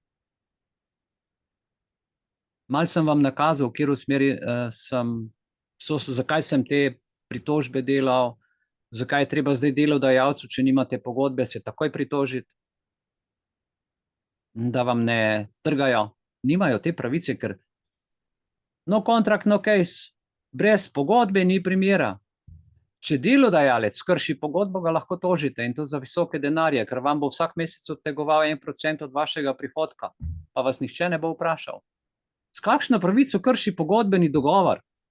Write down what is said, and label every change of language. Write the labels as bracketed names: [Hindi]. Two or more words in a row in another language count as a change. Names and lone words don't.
[Slovenian] Malo sem vam nakazal, v kateri smeri zakaj sem te pritožbe delal, zakaj je treba zdaj delodajalcu, če nimate pogodbe, se takoj pritožiti, da vam ne trgajo, nimajo te pravice, ker [English] no contract, no case, [Slovenian] brez pogodbe ni primera. Če delodajalec krši pogodbo, ga lahko tožite in to za visoke denarje, ker vam bo vsak mesec odtegoval 1% od vašega prihodka, pa vas nihče ne bo vprašal. S kakšno pravico krši pogodbeni dogovor?